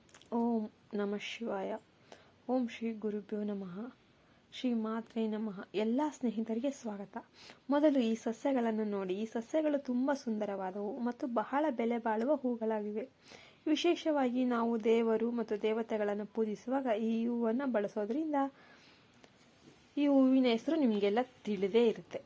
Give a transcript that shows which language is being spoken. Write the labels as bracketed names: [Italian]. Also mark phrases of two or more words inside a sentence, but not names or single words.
[Sanskrit] ಓಂ ನಮಃ ಶಿವಾಯ. ಓಂ ಶ್ರೀ ಗುರುಭ್ಯೋ ನಮಃ. ಶ್ರೀ ಮಾತ್ರೇ ನಮಃ. [Kannada] ಎಲ್ಲ ಸ್ನೇಹಿತರಿಗೆ ಸ್ವಾಗತ. ಮೊದಲು ಈ ಸಸ್ಯಗಳನ್ನು ನೋಡಿ. ಈ ಸಸ್ಯಗಳು ತುಂಬ ಸುಂದರವಾದವು ಮತ್ತು ಬಹಳ ಬೆಲೆ ಬಾಳುವ ಹೂಗಳಾಗಿವೆ. ವಿಶೇಷವಾಗಿ ನಾವು ದೇವರು ಮತ್ತು ದೇವತೆಗಳನ್ನು ಪೂಜಿಸುವಾಗ ಈ ಹೂವನ್ನು ಬಳಸೋದ್ರಿಂದ ಈ ಹೂವಿನ ಹೆಸರು ನಿಮಗೆಲ್ಲ ತಿಳಿದೇ ಇರುತ್ತೆ.